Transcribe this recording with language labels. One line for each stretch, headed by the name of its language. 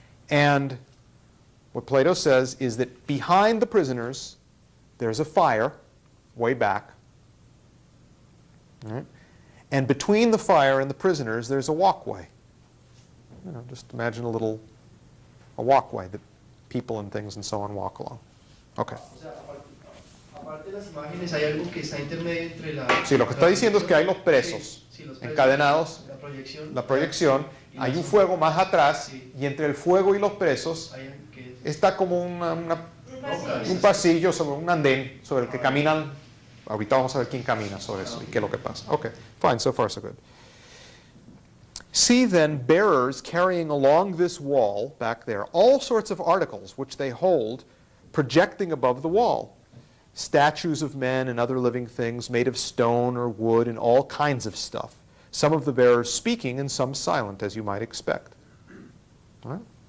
English: And what Plato says is that behind the prisoners, there's a fire way back. Right? And between the fire and the prisoners, there's a walkway. You know, just imagine a walkway that people and things and so on walk along. Okay.
Spanish: Aparte de las imágenes, hay algo que está intermedio entre la... Sí, lo que está diciendo es que hay los presos sí, los encadenados, la proyección, hay un fuego más atrás, sí, y entre el fuego y los presos hay que, está como un pasillo, sobre un andén sobre el que caminan. Ahorita vamos a ver quién camina sobre eso y qué es lo que pasa.
English: Okay, fine, so far so good. See then bearers carrying along this wall back there all sorts of articles which they hold projecting above the wall. Statues of men and other living things made of stone or wood and all kinds of stuff. Some of the bearers speaking and some silent, as you might expect. All right?